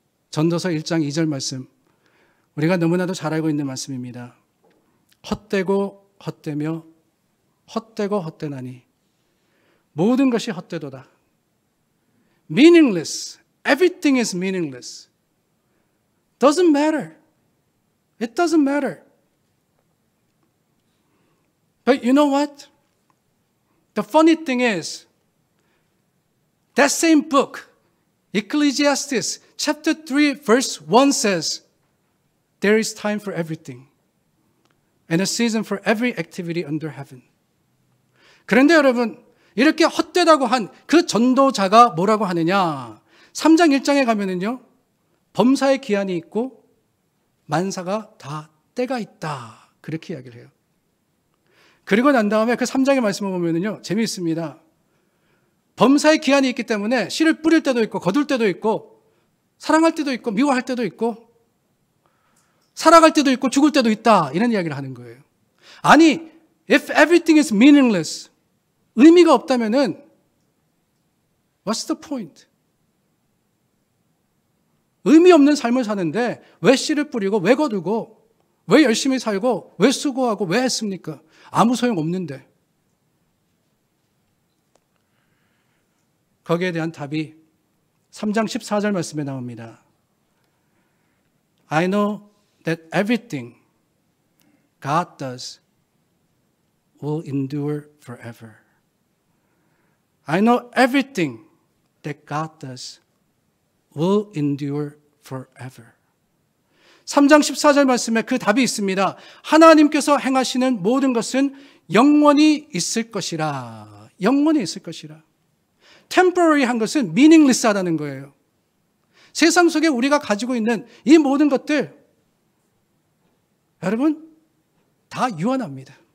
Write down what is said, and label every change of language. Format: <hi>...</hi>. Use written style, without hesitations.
<ko>전도서 1장 2절 말씀, 우리가 너무나도 잘 알고 있는 말씀입니다. 헛되고 헛되며 헛되고 헛되나니 모든 것이 헛되도다.</ko> <en>Meaningless, everything is meaningless. Doesn't matter. It doesn't matter. But you know what? The funny thing is, that same book, Ecclesiastes chapter 3 verse 1 says, there is time for everything and a season for every activity under heaven.</en> <ko>그런데 여러분, 이렇게 헛되다고 한 그 전도자가 뭐라고 하느냐? 3장 1장에 가면은요, 범사의 기한이 있고 만사가 다 때가 있다. 그렇게 이야기를 해요. 그리고 난 다음에 그 3장의 말씀을 보면은요, 재미있습니다. 범사의 기한이 있기 때문에 씨를 뿌릴 때도 있고, 거둘 때도 있고, 사랑할 때도 있고, 미워할 때도 있고, 살아갈 때도 있고, 죽을 때도 있다. 이런 이야기를 하는 거예요.</ko> <en>아니, if everything is meaningless,</en> <ko>의미가 없다면은,</ko> <en>what's the point?</en> <ko>의미 없는 삶을 사는데 왜 씨를 뿌리고 왜 거두고 왜 열심히 살고 왜 수고하고 왜 했습니까? 아무 소용 없는데. 거기에 대한 답이 3장 14절 말씀에 나옵니다.</ko> <en>I know that everything God does will endure forever. I know everything that God does will endure forever.</en> <ko>3장 14절 말씀에 그 답이 있습니다. 하나님께서 행하시는 모든 것은 영원히 있을 것이라. 영원히 있을 것이라. temporary 한 것은 meaningless 하다는 거예요. 세상 속에 우리가 가지고 있는 이 모든 것들, 여러분, 다 유한합니다.</ko>